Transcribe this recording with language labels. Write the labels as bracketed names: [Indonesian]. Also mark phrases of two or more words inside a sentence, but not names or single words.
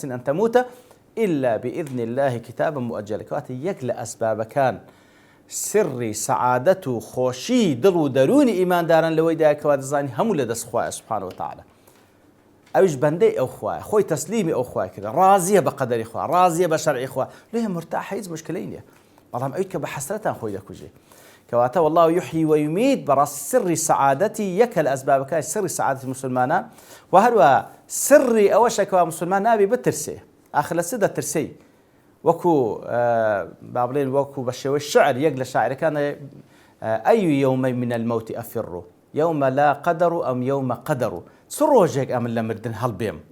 [Arabic] أن تموت إلا بإذن الله كتابا مؤجلا [Central Kurdish] کەواتە یەک لە ئەسبابەکان سری سەعادەت و خۆشی دڵ و دەرونی ئیمانداران لەوەیدا کەوا دەزانی هەموو لەدەست خوایە [Arabic] سبحانه وتعالى [Central Kurdish] ئەویش بەندەی ئەو خوایە خۆی تەسلیمی ئەو خوای کرد ڕازیە بە قەدەری خوا ڕازیە بە شەرعی خوا لێ مرتاحە هیچ مشکلەی نییە بەڵام ئەوی کە بە حەسرەتان خۆی دەکوژێ کەواتە [Arabic] والله يحيي ويميت [Central Kurdish] بەڕاستی سری سەعادەتی یەکە لە ئەسبابەکانی سری سەعادەتی مسلمانان و هەروە سری ئەوەشە کەوا مسلمان نابێ بترسێ ئاخر لە چ دەترسەی وەکو با بڵێن وەکو بە شێوەی شعر یەک لە شاعرەکانە [Arabic] ئەی یەومە من المەوت ئەفر یەومە لا قەدەر ئەم یەومە قەدەر [Central Kurdish] چ ڕۆژێک ئەمن لە مردن هەڵبێم